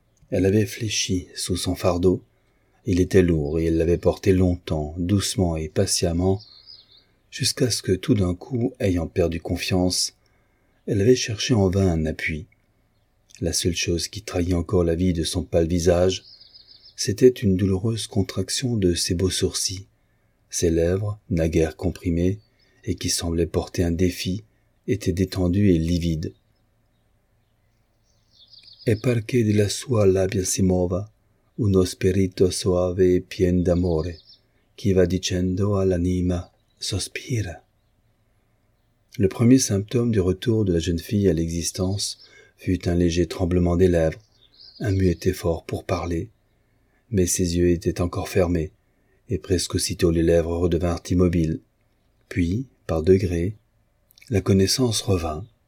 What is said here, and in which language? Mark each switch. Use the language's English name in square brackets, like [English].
[French] Elle avait fléchi sous son fardeau. Il était lourd et elle l'avait porté longtemps, doucement et patiemment, jusqu'à ce que tout d'un coup, ayant perdu confiance, elle avait cherché en vain un appui. La seule chose qui trahit encore la vie de son pâle visage, c'était une douloureuse contraction de ses beaux sourcils, ses lèvres, naguère comprimées, et qui semblaient porter un défi, étaient détendues et livides. [Italian] « E perché della sua labbia si muova ?» Uno spirito soave e pien d'amore, qui va dicendo all'anima, sospira. [French] Le premier symptôme du retour de la jeune fille à l'existence fut un léger tremblement des lèvres, un muet effort pour parler. Mais ses yeux étaient encore fermés, et presque aussitôt les lèvres redevinrent immobiles. Puis, par degrés, la connaissance revint.